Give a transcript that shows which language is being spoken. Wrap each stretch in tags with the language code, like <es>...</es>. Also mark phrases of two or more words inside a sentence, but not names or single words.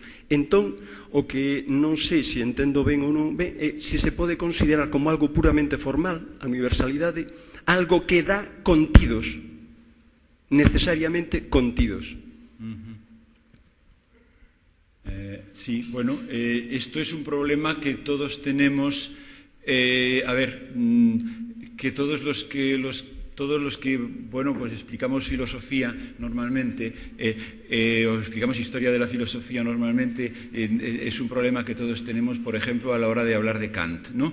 <gl>Entón, o que non sei se entendo ben ou non ben é se se pode considerar como algo puramente formal, a universalidade, algo que dá contidos, necesariamente contidos.</gl> <es>Sí, bueno, esto es un problema que todos tenemos, que todos los que, bueno, pues explicamos filosofía normalmente, o explicamos historia de la filosofía normalmente, es un problema que todos tenemos, por ejemplo, a la hora de hablar de Kant, ¿no?</es>